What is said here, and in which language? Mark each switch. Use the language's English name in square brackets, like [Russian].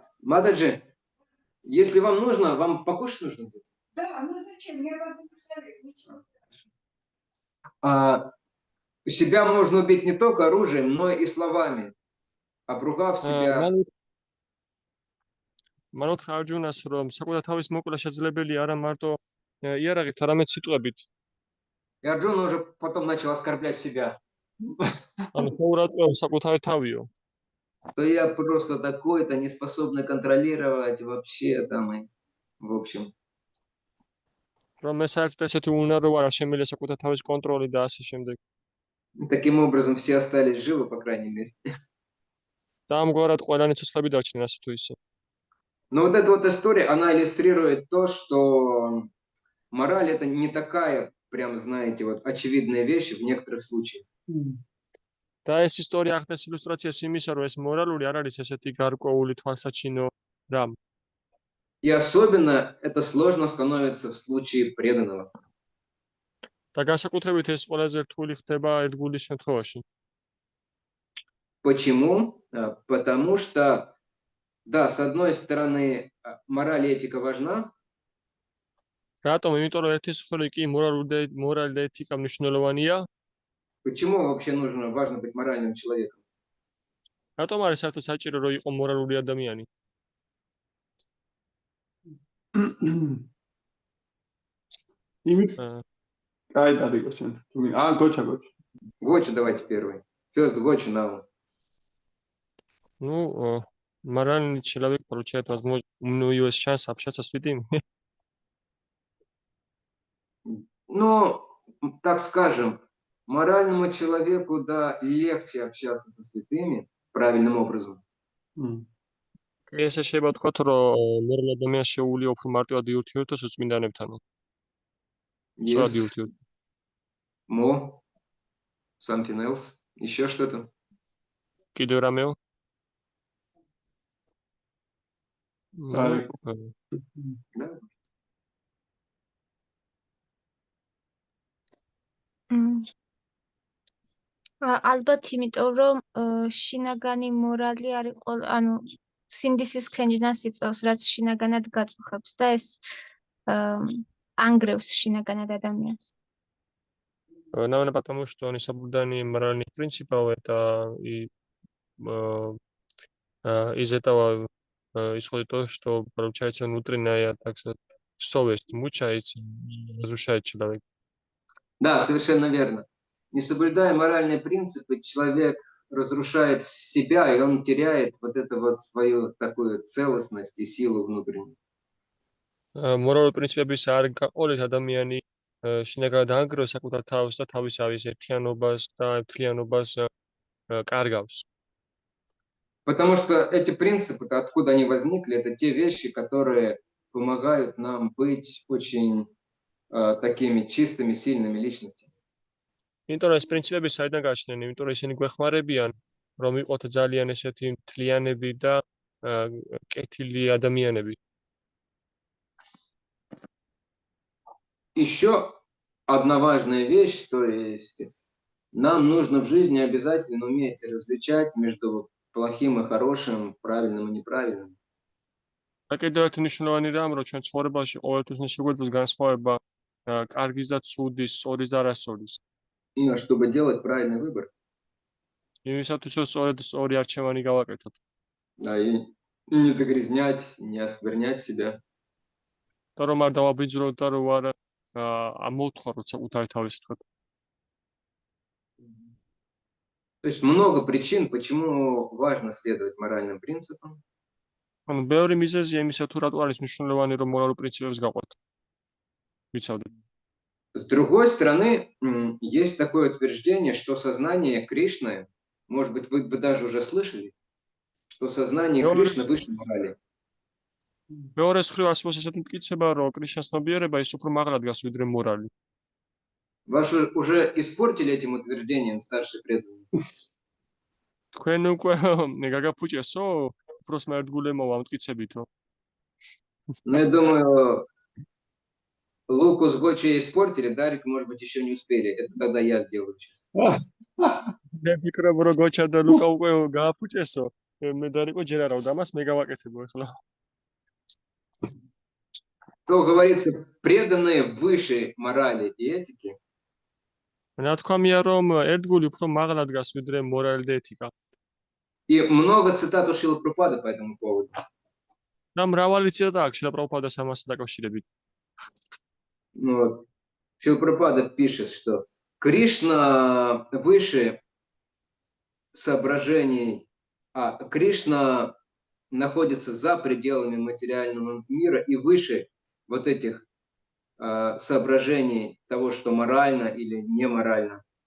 [Russian] Матаджи, если вам нужно, вам покушать нужно будет? Да, ну зачем? Я вас ничего. Себя можно убить не только оружием, но и словами, обругав себя. [Georgian] მან უთხრა არჯუნას, რომ საკუთარ თავის მოკლა შესაძლებელია არა მარტო იარაღით, არამედ სიტყვებით. [Russian] И Арджуна уже потом начал оскорблять себя. [Georgian] ანუ შეურაცხყოფ საკუთარი თავიო. [Russian] То я просто такой-то, не способный контролировать вообще там, и, в общем. [Georgian] რომ მე საერთოდ ესეთი უნარო ვარ, შემიძლია საკუთარ თავის კონტროლი და ასე შემდეგ. [Russian] Таким образом, все остались живы, по крайней мере. [Georgian] და ამგვარად ყველანი ცოცხლები დარჩნენ ასე თუ ისე. [Russian] Но вот эта вот история, она иллюстрирует то, что мораль это не такая, прям, знаете, вот очевидная вещь в некоторых случаях. [Georgian] და ეს ისტორია ახდენს ილუსტრაციას იმისა, რომ ეს მორალური არ არის ესეთი გარკვეული თვალსაჩინო რამ. [Russian] И особенно это сложно становится в случае преданного. [Georgian] და განსაკუთრებით ეს ყველაზე რთული ხდება ერთგულის შემთხვევაში. [Russian] Почему? Потому что, да, с одной стороны, мораль и этика важна, [Georgian] რატომ? იმიტომ რომ ერთის მხრივ კი მორალი და ეთიკა მნიშვნელოვანია. почему вообще важно быть моральным человеком? რატომ არის საერთოდ საჭირო რომ იყო მორალური ადამიანი? იმით აა, კაი დადიკო შენ. გოჩა. [Russian] Гоча, давайте первый. [English] First Гоча now. [Russian] ну, моральный человек получает возможность, у него есть шанс общаться с святыми. Ну, так скажем, моральному человеку, да, легче общаться со святыми правильным образом. [Georgian] ესე შეიძლება ვთქვათ, რომ მორალ ადამიანს შეუძლია უფრო მარტივად იურთიერთოს წმინდანებთან. სწორად [English] Yes. [Georgian] იურთიერთოს. [English] More. Something else. [Russian] Еще что-то. [Georgian] კიდევ რამეო? Dariko. [Russian] Да. [Georgian] ალბათ იმიტომ რომ შინაგანი მორალი არის ანუ სინდისის ქენჯნას იწვევს, რაც შინაგანად გაწუხებს და ეს ანგრევს შინაგანად ადამიანს. [Russian] Наверное, потому что они соблюдание моральных принципов, это и из этого исходит то, что получается внутренняя, так сказать, совесть мучается и разрушает человека. Да, совершенно верно. Не соблюдая моральные принципы, человек разрушает себя, и он теряет вот эту вот свою такую целостность и силу внутреннюю. [Georgian] მორალური პრინციპების არ გაყოლით ადამიანი შინაგანად ანგრევს საკუთარ თავს და თავისავის ერთიანობას და ერთლიანობას კარგავს. [Russian] Потому что эти принципы-то, откуда они возникли, это те вещи, которые помогают нам быть очень такими чистыми, сильными личностями. [Georgian] იმიტომ რომ ეს პრინციპები საიდან გაჩნდნენ? იმიტომ რომ ისინი გვეხმარებიან რომ ვიყოთ ძალიან ესეთი მთლიანები და კეთილი ადამიანები. [Russian] Еще одна важная вещь, то есть нам нужно в жизни обязательно уметь различать между плохим и хорошим, правильным и неправильным. [Georgian] და კიდევ ერთი მნიშვნელოვანი რამ, რომ ჩვენ ცხოვრებაში ყოველთვის უნდა შეგვეძლოს განსხვავება კარგის და ცუდის, სწორის და არასწორის. [Russian] И чтобы делать правильный выбор. [Georgian] იმისათვის რომ სწორი არჩევანი გავაკეთოთ. [Russian] Да, и не загрязнять, не осквернять себя. [Georgian] და რომ არ დავაბიძროთ და რომ არ ამოვთხაროთ საკუთარი თავის თქვა. [Russian] То есть много причин, почему важно следовать моральным принципам. [Georgian] ანუ ბევრი მიზეზია იმისა თუ რატო არის მნიშვნელოვანი რომ მორალურ პრინციპებს გავყვეთ. ვიცავდეთ. [Russian] С другой стороны, есть такое утверждение, что сознание Кришны, может быть, вы даже уже слышали, что сознание Кришны выше морали. [Georgian] მეორე მხრივ არსებობს ესეთი მტკიცება, რომ კრიშნას ცნობიერება ის უფრო მაღლა დგას ვიდრე მორალი. [Russian] Вас уже испортили этим утверждением старшие преданные? [Georgian] თქვენ უკვე გაგაფუჭესო უბრალოდ ერთგულემო ამ მტკიცებითო. [Russian] Ну, я думаю, Луку с Гочей испортили, Дарик, может быть, еще не успели. Это тогда я сделаю сейчас. [Georgian] მე ვფიქრობ, რომ გოჩა და ლუკა უკვე გააფუჭესო. მე დარიკო ჯერ არა და მას მე გავაკეთებო ახლა. [Russian] То говорится, преданные выше морали и этики. [Georgian] რა თქვა მია რომ ერთგული უფრო მაღლა დგას ვიდრე მორალი და ეთიკა. [Russian] И много цитат у Шрилы Прабхупады по этому поводу. [Georgian] და მრავალი ციტატა აქვს შრილა პრაბჰუპადას ამასთან დაკავშირებით. [Russian] Вот. Шрила Прабхупада пишет, что Кришна выше соображений, Кришна находится за пределами материального мира и выше вот этих соображений того, что морально или неморально.